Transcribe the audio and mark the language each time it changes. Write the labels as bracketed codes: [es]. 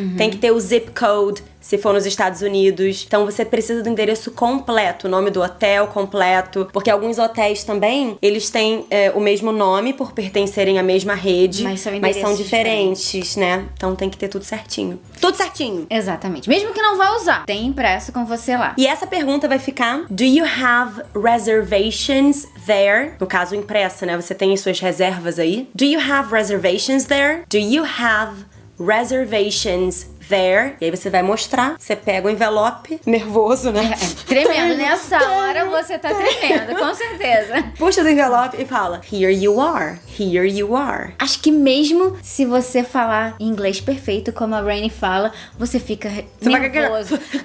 [pt] Tem que ter o zip code, se for nos Estados Unidos. Então você precisa do endereço completo, o nome do hotel completo, porque alguns hotéis também, eles têm o mesmo nome por pertencerem à mesma rede, mas são diferentes, né? Então tem que ter tudo certinho. Tudo certinho. Exatamente. Mesmo que não vá usar, tem impresso com você lá. E essa pergunta vai ficar: [en] Do you have reservations there? [pt] No caso, impressa, né? Você tem as suas reservas aí. [en] Do you have reservations there? Do you have reservations there? [pt] E aí você vai mostrar, você pega o envelope, nervoso, né? Tremendo, nessa hora você tá tremendo, com certeza. Puxa do envelope e fala: [en] Here you are, here you are. [pt] Acho que mesmo se você falar inglês perfeito, como a Rainy fala, você fica nervoso.